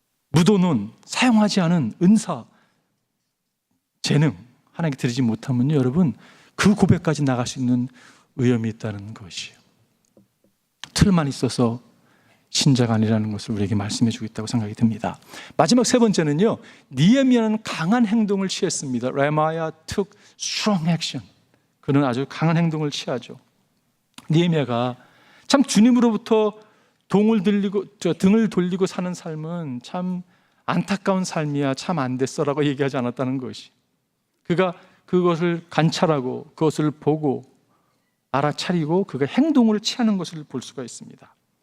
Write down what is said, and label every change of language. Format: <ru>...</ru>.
<ko>묻어놓은, 사용하지 않은 은사, 재능 하나님께 드리지 못하면요, 여러분, 그 고백까지 나갈 수 있는 위험이 있다는 것이에요. 틀만 있어서 신자가 아니라는 것을 우리에게 말씀해 주고 있다고 생각이 듭니다. 마지막 세 번째는요, 느헤미야는 강한 행동을 취했습니다.</ko> <en>Nehemiah took strong action.</en> <ko>그는 아주 강한 행동을 취하죠. 느헤미야가 참 주님으로부터 등을 돌리고 사는 삶은 참 안타까운 삶이야, 참 안 됐어라고 얘기하지 않았다는 것이, 그가 그것을 관찰하고 그것을 보고 알아차리고 그가 행동을 취하는 것을 볼 수가 있습니다.</ko>